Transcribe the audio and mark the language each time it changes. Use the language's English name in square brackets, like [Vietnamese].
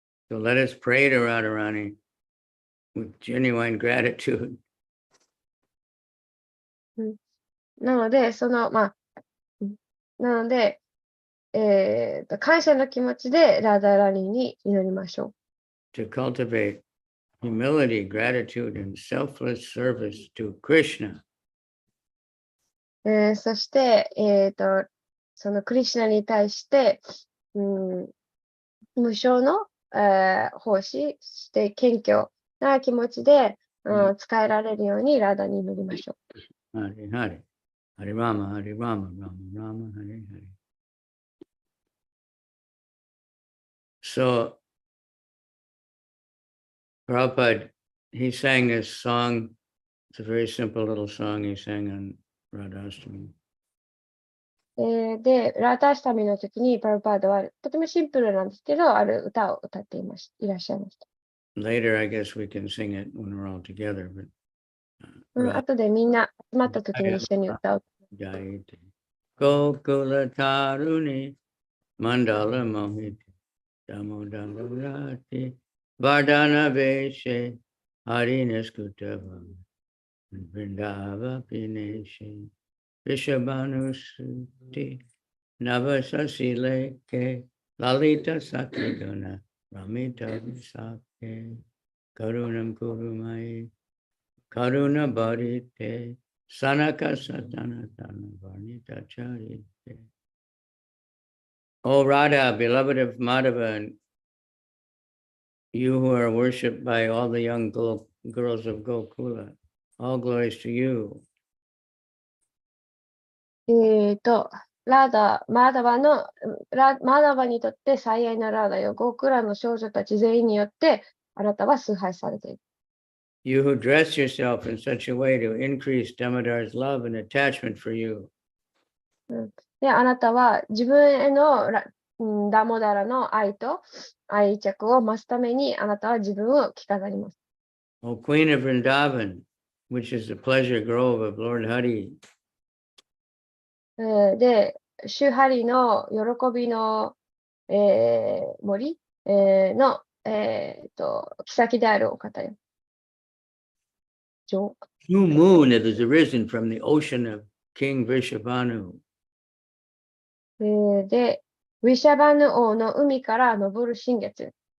[English] So let us pray to Radharani with genuine gratitude. [Japanese] なので、感謝の気持ちでラダラニに祈りましょ [English] To cultivate humility, gratitude, and selfless service to Krishna. [Japanese] う。そして、そのクリシュナに対して、無償の、奉仕して謙虚な気持ちで、使えられるようにラダに祈りましょう。 [Sanskrit] Hare Hare. Hare Rama, Hare Rama, Rama Rama, Hare Hare. [English] So, Prabhupada, he sang this song. It's a very simple little song he sang on Radhastami. [Japanese] で、ラータアシタミの時にパルパードはとてもシンプルなんですけど、ある歌を歌っていらっしゃいました。 [English] Later, I guess we can sing it when we're all together. But [Japanese] 後でみんな集まった時に一緒に歌う。 [Sanskrit] Jayate Gokula Taruni Mandala Mohiti Damodara Rati Vardhana Veshe Harinas Kutava Vrindava Pineshe Vishabhanusuti Navasasi Leke Lalita Sakiguna Ramita Visake Karunam Kurumai Karuna Bharite Sanaka Satana Tana Varnita Charite. [English] O Radha, beloved of Madhava, and you who are worshipped by all the young girls of Gokula, all glories to you. [Japanese] マダバにとって最愛のラーダよ、ゴークラの少女たち全員によってあなたは崇拝されている。 [English] You who dress yourself in such a way to increase Damodar's love and attachment for you. [Japanese] で、あなたは自分へのダモダラの愛と愛着を増すためにあなたは自分を着飾ります。 [English] O Queen of Vrindavan, which is the pleasure grove of Lord Hari. [Japanese] で、シュハリの喜びの、森、の、妃であるお方よ。 [English] True moon that is arisen from the ocean of King Vrishabhanu. [Japanese] で、ウィシャバヌ王の海から昇る新月。